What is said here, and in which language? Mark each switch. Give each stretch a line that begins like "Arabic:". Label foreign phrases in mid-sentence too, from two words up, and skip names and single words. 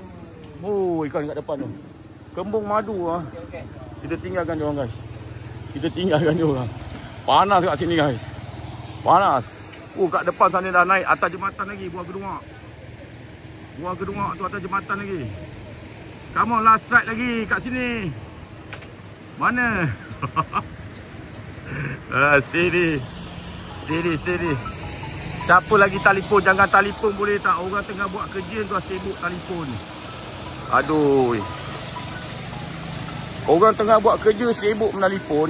Malay: Oh, ikan kat depan tu. Kembung madu Kita tinggalkan dia orang guys. Panas kat sini guys. Panas. Kat depan sana dah naik atas jembatan lagi buah kedua. Buah kedua tu atas jembatan lagi.
English: Come on, last strike
Malay: lagi kat sini. Mana? Steady. Siapa lagi telefon? Jangan telefon boleh tak? Orang tengah buat kerja tu sibuk telefon. Aduh. Orang tengah buat kerja sibuk menelefon.